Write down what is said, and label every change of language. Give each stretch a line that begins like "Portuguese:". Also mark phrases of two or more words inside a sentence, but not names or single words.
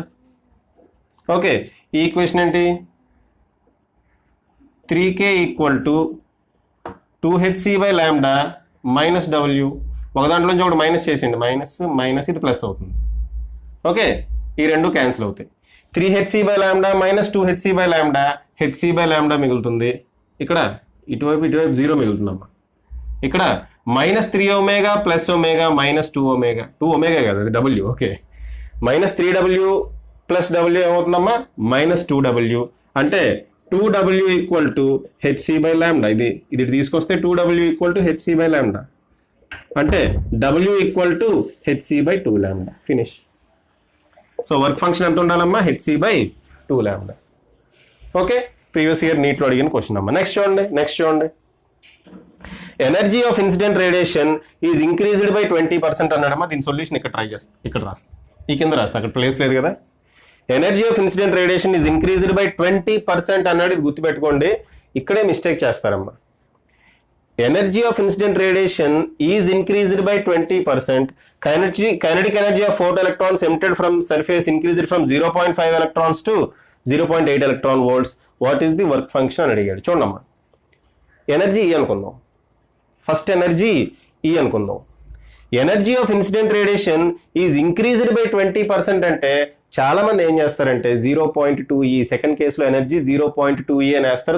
Telugu: ఓకే, ఈ ఈక్వేషన్ ఏంటి? 3K
English: equal to 2HC by lambda minus W.
Telugu: ఒక దాంట్లో నుంచి ఒకటి మైనస్ చేసేయండి,
English: minus minus
Telugu: ఇది ప్లస్ అవుతుంది. ఓకే, ఈ రెండు క్యాన్సిల్ అవుతాయి.
English: 3hc/λ minus 2hc/λ,
Telugu: hc/λ మిగులుతుంది. ఇక్కడ ఇటువైపు 0 మిగులుతుందమ్మా. ఇక్కడ
English: -3ω plus omega minus 2ω,
Telugu: 2ω కదా అది W. ఓకే,
English: -3W plus W
Telugu: ఏమవుతుందమ్మా, -2W. అంటే
English: 2W equal to hc/λ.
Telugu: ఇది తీసుకొస్తే
English: 2W equal to hc/λ.
Telugu: అంటే
English: W equal to hc/2λ.
Telugu: ఫినిష్.
English: so work function
Telugu: ఎంత ఉండాలమ్మా, hc/2λ.
English: okay, previous year
Telugu: నీట్లో అడిగిన క్వశ్చన్ అమ్మా. నెక్స్ట్ చూడండి.
English: energy of incident radiation is increased by 20% అన్నాడమ్మా.
Telugu: దీని సొల్యూషన్ ఇక్కడ ట్రై చేస్తా, ఇక్కడ రాస్తా, ఈ కింద రాస్తా, అక్కడ ప్లేస్ లేదు కదా.
English: energy of incident radiation is increased by 20% అన్నాడు.
Telugu: ఇది గుర్తుపెట్టుకోండి, ఇక్కడే మిస్టేక్ చేస్తారమ్మా.
English: energy of incident radiation is increased by 20%. kinetic energy of photo electrons emitted from surface increased from 0.5 electrons to 0.8 electron volts. what is the work function
Telugu: అని అడిగాడు. చూడమ్మా, ఎనర్జీ E అనుకుందాం,
English: first energy
Telugu: E అనుకుందాం.
English: energy of incident radiation is increased by 20%
Telugu: అంటే చాలా మంది ఏం చేస్తారంటే 0.2E, సెకండ్ కేసులో ఎనర్జీ 0.2E అని వేస్తారు.